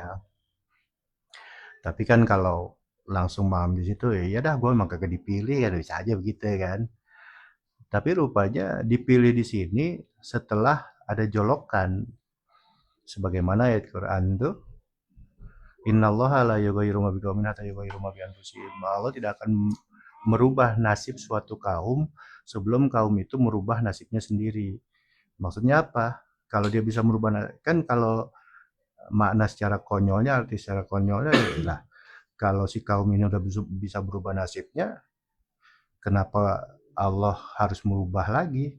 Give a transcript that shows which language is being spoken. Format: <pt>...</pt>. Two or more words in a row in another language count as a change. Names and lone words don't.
<id>Tapi kan kalau langsung paham di situ ya ya dah gue emang kagak dipilih ya bisa aja begitu kan. Tapi rupanya dipilih di sini setelah ada jolokan sebagaimana ayat Quran tuh</id> <ar>إن الله لا يغير ما بقوم حتى يغيروا ما بأنفسهم.</ar> <id>Allah tidak akan merubah nasib suatu kaum sebelum kaum itu merubah nasibnya sendiri. Maksudnya apa? Kalau dia bisa merubah kan kalau makna secara konyolnya, arti secara konyolnya lah kalau si kaum ini udah bisa berubah nasibnya, kenapa Allah harus merubah lagi?</id>